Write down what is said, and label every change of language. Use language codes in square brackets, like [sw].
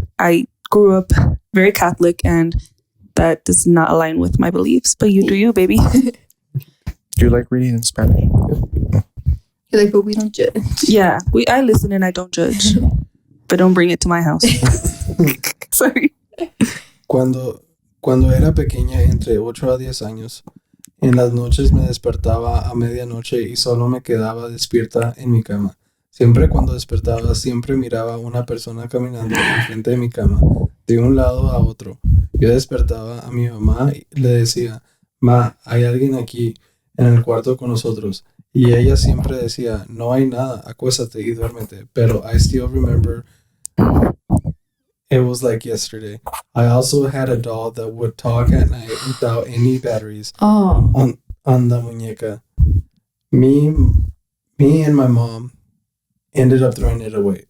[en] I grew up very Catholic and that does not align with my beliefs. But you do you, baby. Do you like reading in Spanish? You're like, but we don't judge. Yeah, I listen and I don't judge. But don't bring it to my house. Sorry. [es] Cuando Cuando era pequeña, entre 8 a 10 años, en las noches me despertaba a medianoche y solo me quedaba despierta en mi cama. Siempre cuando despertaba, siempre miraba a una persona caminando enfrente de mi cama, de un lado a otro. Yo despertaba a mi mamá y le decía, Ma, hay alguien aquí en el cuarto con nosotros. Y ella siempre decía, no hay nada, acuéstate y duérmete. Pero [en] I still remember it was like yesterday. I also had a doll that would talk at night without any batteries on the muñeca. Me and my mom ended up throwing it away.